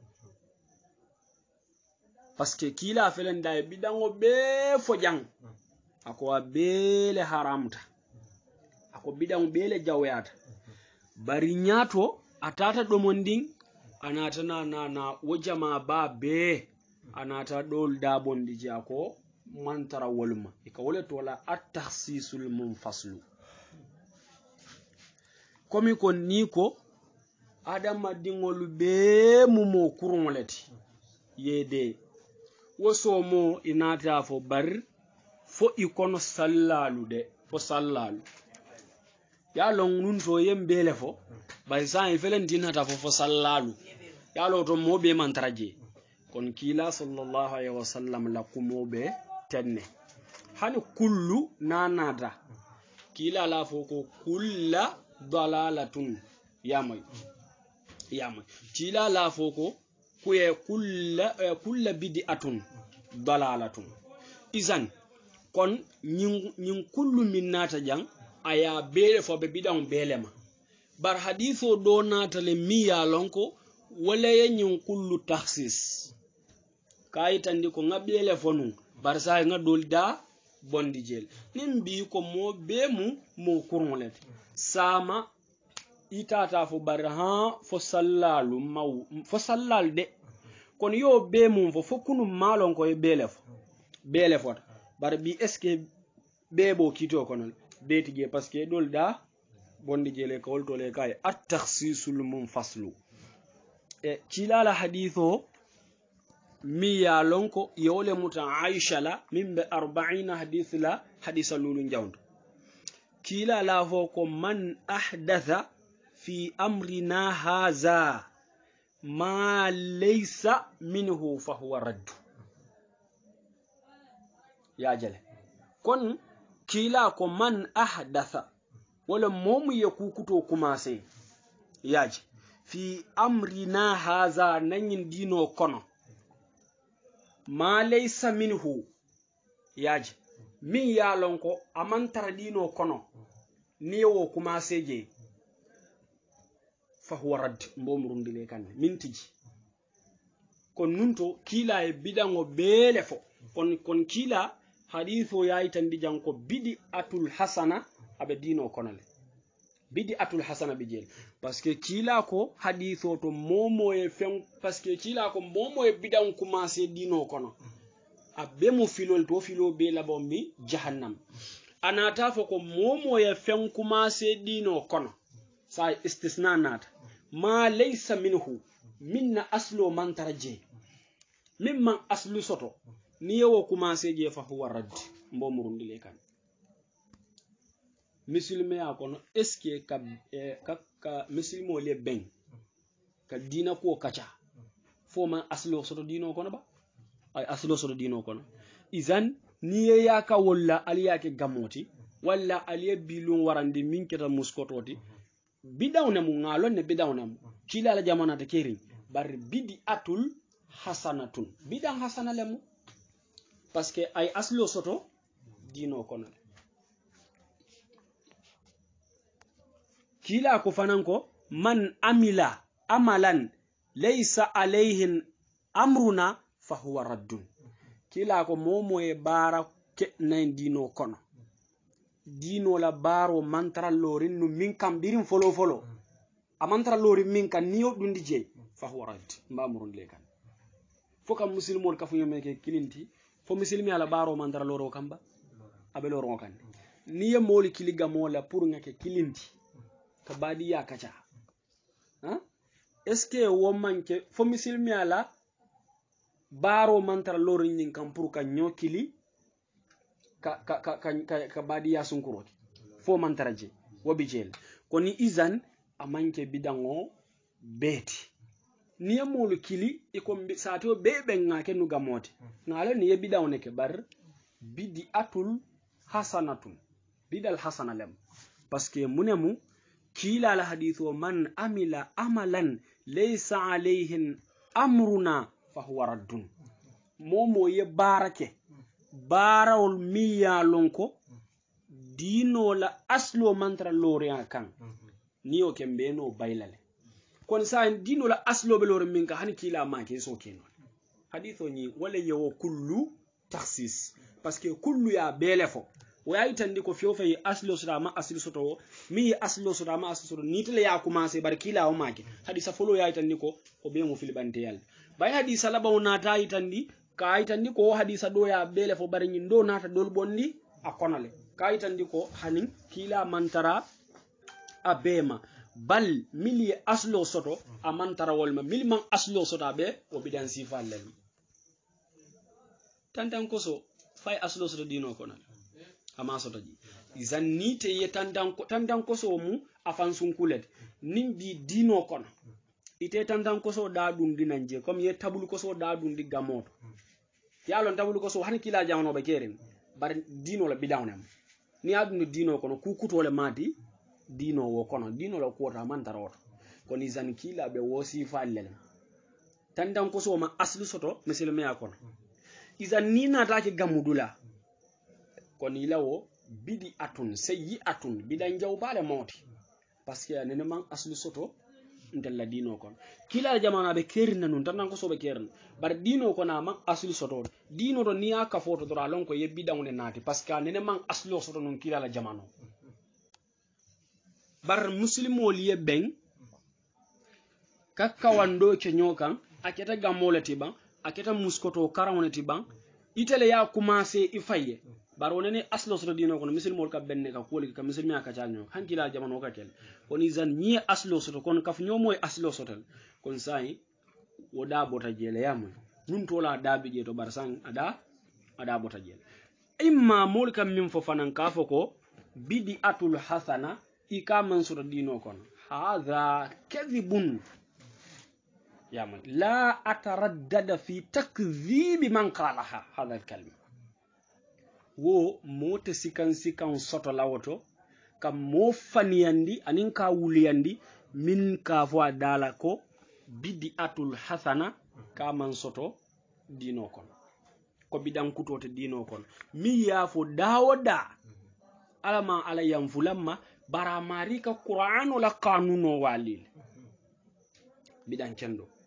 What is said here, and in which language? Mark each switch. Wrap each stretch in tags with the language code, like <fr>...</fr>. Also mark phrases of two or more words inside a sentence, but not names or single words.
<fr>parce que</fr> <man>kila felen day bidango be fojang ako bele haramta ako bidango bele jawyata bari nyato atata do monding anata na wajama ba be anata dol dabondi jako mantara wolma ka wala tola</man> <ar>التخصيص المنفصل</ar> <man>komi ko niko adama dingolu be mumo kurungoleti yede woso mo inata fo bar fo ikono sallalu de fo sallalu ya long nun so yembele fo bay sa felen dinata fo sallalu ya lo to mo be mantraje kon kila</man> <ar>صلى الله عليه وسلم</ar> <man>la kumo be tenne hani kullu nanada kila la fo ko</man> <ar>كل ضلالة</ar> <man>yamay kila la fo ko kuye</man> <ar>كل بدعة ضلالة</ar> <man>izan kon nyin kullu min nata jang aya bele fo be bidang belema bar haditho do nata le miya lonko wala nyin</man> <ar>كل تخصيص</ar> <man>kayitandi ko ngabele fonu barsa nga dolda bondi jel nimbi ko mo be mo kurmulet sama itata fo barha fo sallalu maw fo sallal de kon yo be mum fo kunu malon ko e bele fo bar bi</man> <fr>est ce que</fr> <man>bebo kito konon betige</man> <fr>parce que</fr> <man>dolda bondi jele ko wolto le kay</man> <ar>التخصيص المنفصل</ar> <man>e kilala haditho mi ya lonko yole muta aisha la mimbe 40 hadith la hadisa lulu njawnd kilala fo ko</man> <ar>من أحدث في أمرنا هذا ما ليس منه فهو رد</ar> <man>ya jale kon kila ko man ahdatha wala momu yakukuto kuma sai yaji</man> <ar>في أمرنا هذا</ar> <man>nanyin dino kono</man> <ar>ما ليس منه</ar> <man>yaji min yalon ko amantar dino kono niwo kuma seje</man> <ar>فهو رد</ar> <man>mbomrundile kan mintiji kon nunto kila e bidango bele fo kon kila hadithu yayi tandi janko</man> <ar>بدعة حسنة</ar> <man>abe dino konale</man> <ar>بدعة حسنة</ar> <man>bijel</man> <fr>parce que</fr> <man>kila ko hadithu to momo e fen</man> <fr>parce que</fr> <man>kila ko momo e bidan commencer dino kono abe mo filol to filo be la bombi jahannam anata fo ko momo e fen commencer dino kono sa istisna nata</man> <ar>ما ليس منه</ar> <man>minna aslu man tarje mimman aslu soto ni yewo commencer je</man> <ar>فهو رد</ar> <man>mbomurundile kan musulme ya kono</man> <fr>est-ce que</fr> <man>ka musulmo le ben ka dina ko kacha fo man aslo soto dino kono ba ay aslo soto dino kono izan ni ya ka walla aliya ke gamoti walla aliya bilun warande min keta muskototi bidawna mu ngalon ne bidawna mu kila la jamana ta kerin bar</man> <ar>بدعة حسنة</ar> <man>bidan hasana lemu</man> <fr>parce que</fr> <man>ay aslo soto dino kono kila ko fananko</man> <ar>من عمل عملا ليس عليه أمرنا فهو رد</ar> <man>kila ko momo e bara ke nan dino kono dino la baro mantra lorin no min kam birin folo amantra lorin min kan niyo dundi je</man> <ar>فهو رد</ar> <man>mbamurun le kan foka muslimol ka funyo meke kilinti fo muslimi ala baro mantra loro kamba abe loro kan niye moli kiliga mola pour ngake kilinti ka badi ya kacha</man> <fr>est ce que</fr> <man>wo manke fo muslimi ala baro mantra lorin nin kan pour ka nyokili ka badi ya sunkuro fo mantra je wobi jel koni izan amanke bidango beti niye molu kili iko sato bebe ngake nu gamote ngalo niye bidawne ke bar</man> <ar>بدعة حسنة</ar> <man>bidal hasana lem</man> <fr>parce que</fr> <man>munemu kila la hadithu</man> <ar>من عمل عملا ليس عليه أمرنا فهو رد</ar> <man>momo ye barake barawol miya lonko dino la aslo mantra lorian kan niyo kembe no baylale kon sa dino la aslo be lor min ka hani kila ma ke so keno hadithu ni wala yewo</man> <ar>كل تخصيص</ar> <fr>parce que</fr> <man>kullu ya belefo wayi tandi ko fiofa yi aslo sudama aslo soto mi aslo sudama aslo soto nitele ya commencer bar kila o make hadisa folo yayi tandi ko be mo filibante yal bay hadisa labaw nata yi tandi ka tandi ko hadisa do ya belefo bar nyi do nata dol bondi akonale ka tandi ko hanin kila mantara abema bal mili aslo soto amantara wolma milman aslo soto be o bidan sifa lel tantan ko so fay aslo soto dino konal ama soto ji izan nite ye tantan ko so mu afan sunkulet nimbi dino kono ite tantan ko so da dum dinanje comme ye tabul ko so da dum di gamoto yalon tabul ko so han kila jawno be keren bar dino la bidawnam ni adunu dino kono ku kutole mati dino wo kono dino la kota mantara woto kono izan kila be wosi fallel tantan ko so ma aslu soto muslimi akono izan ni nata ke gamudula kon ilawo</man> <ar>بدعة سيئة</ar> <man>bidan jawbale moti</man> <fr>parce que</fr> <man>nene man aslu soto ntella dino kon kila jamana be kerina nun tan ko so be kerna bar dino ko na man asli soto dino do niya ka foto do alon ko yebbi dawne nati</man> <fr>parce que</fr> <man>nene man asli soto non kila la jamano bar muslimo liye ben kakkawando ke nyokan aketa gamolati ban aketa muskoto karawonati ban itele ya commencé ifaye bar wonene aslo soto dino kono muslimo ka benne ka koli ka muslimi aka tanyo hankila jamano ka kel woni zan ni aslo soto kon kaf nyomoy aslo soto kon sai woda bota jele yamu nun tola dabi je to bar sang ada bota jele imma mol kam min fo fanan ka foko</man> <ar>بدعة حسنة</ar> <man>ikaman soto dino</man> <ar>kono هذا كذب يامو لا أتردد في تكذيب من قالها هذه الكلمة</ar> <man>wo mote sikan soto lawoto kam mo faniyandi anin ka wuliyandi min ka fo dala ko</man> <ar>بدعة حسنة</ar> <man>ka man soto dino kon ko bidan kutote dino kon mi ya fo dawoda alama ala yam fulamma bara marika qur'anu la qanuno walil bidan kendo</man>